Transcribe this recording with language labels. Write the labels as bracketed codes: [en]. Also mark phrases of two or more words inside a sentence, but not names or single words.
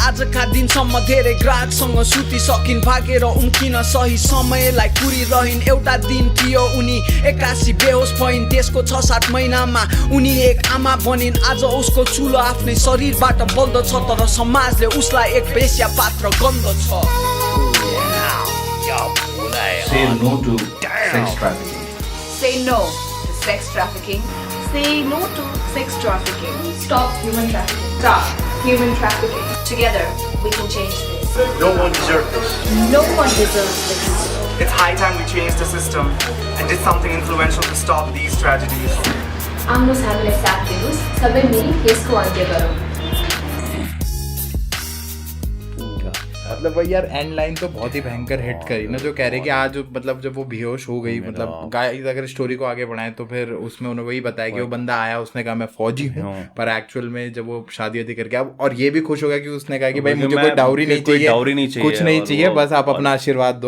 [ne] आजका दिनसम्म धेरै ग्राहकसँग सुतिसकिन्, भागेर उम्किन सही समयलाई कुरिरहन्। एउटा दिन थियो उनी 81 बेहोस भइन्, त्यसको 6-7 महिनामा उनी एक आमा बनिन्। आज उसको चुलो आफ्नै शरीरबाट बल्दछ, तर समाजले उसलाई एक बेस्या पात्र गन्दछ। [en] Say no to sex trafficking. Say no to sex trafficking. Say no to sex trafficking. Stop human trafficking. Stop human trafficking. Together we can change this. No one deserves this. No one deserves this. It's high time we changed the system and did something influential to stop these tragedies. [ne] आउनुहोस् हामीले साथ दिनुहोस्, सबै मिली यसको अन्त्य गरौँ। [hi] मतलब वही यार [en] end line [hi] तो बहुत ही भयंकर हिट करी ना, जो कह रहे कि आज मतलब जब वो बेहोश हो गई, मतलब गाइस अगर स्टोरी को आगे बढ़ाएं तो फिर उसमें उन्होंने वही बताया कि वो बंदा आया, उसने कहा मैं फौजी हूँ, पर एक्चुअल में जब वो शादी वादी करके अब, और ये भी खुश हो गया कि उसने कहा कि भाई मुझे कोई डाउरी नहीं चाहिए, कुछ नहीं चाहिए, बस आप अपना आशीर्वाद दो।